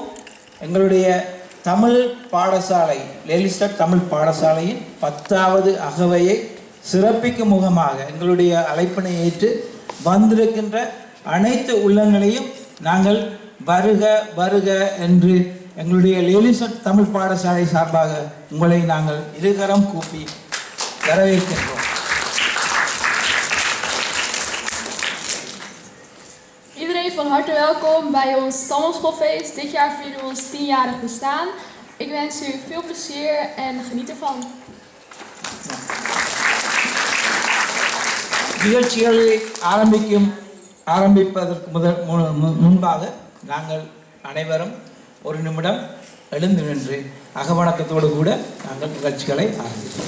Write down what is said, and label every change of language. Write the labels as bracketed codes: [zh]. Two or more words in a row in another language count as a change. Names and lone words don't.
[ta] எங்களுடைய தமிழ் பாடசாலை லெலிஸ்டர் தமிழ் பாடசாலையின் 10வது அகவையை சிறப்பிக்கும் முகமாக எங்களுடைய அழைப்பினை ஏற்று வந்திருக்கின்ற அனைத்து உள்ளங்களையும் நாங்கள் வருக வருக என்று எங்களுடைய லெலிஸ்டர் தமிழ் பாடசாலை சார்பாக உங்களை நாங்கள் இருகரம் கூப்பி வரவேற்கின்றோம். [nl] Iedereen van harte welkom bij ons Stamhofschoolfeest. Dit jaar vieren we ons 10-jarig bestaan. Ik wens u veel plezier en geniet ervan. [ta] நிகழ்ச்சிகளை ஆரம்பிப்பதற்கு முன்பாக நாங்கள் அனைவரும் ஒரு நிமிடம் எழுந்து நின்று அகவணக்கத்தோடு கூட நாங்கள் நிகழ்ச்சிகளை ஆரம்பிப்போம்.